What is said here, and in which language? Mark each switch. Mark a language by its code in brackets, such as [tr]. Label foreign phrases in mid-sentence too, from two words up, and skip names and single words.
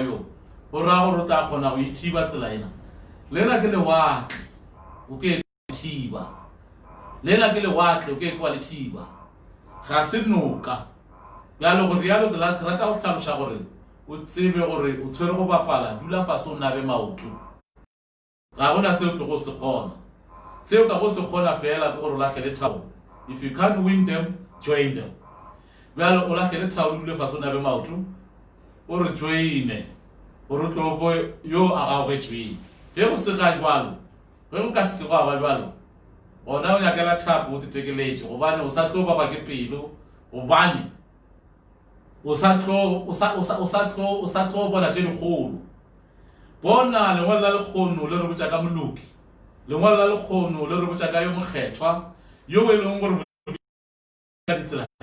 [nso] yo o raya gore o tla kgona go ithiba tsela ena lena ke lewatle o ke thiba lena ke lewatle o ke kwa le thiba ga se noka bjalo gore yalo ke rata go tlhaloša gore o tsebe gore o tshwere go bapala dula fase o nabe maoto ga gona seo ke go se kgona seo ka go se kgona fela ke gore o latlhele thabo [en] if you can't win them join them [nso] bjalo o latlhele thabo dule fase o nabe maoto o re joine gore o tlo bo yo a gaogetsweng ge go se ga jwalo ge go ka se ke go aba jwalo gona o nyakela thapo o tetekeletse gobane o sa tlo baba ke pelo gobane o sa tlo bona tše dikgolo bona lengwalo la lekgono le re botša ka moloki lengwalo la lekgono le re botša ka yo mokgethwa yo e leng gore ka ditsela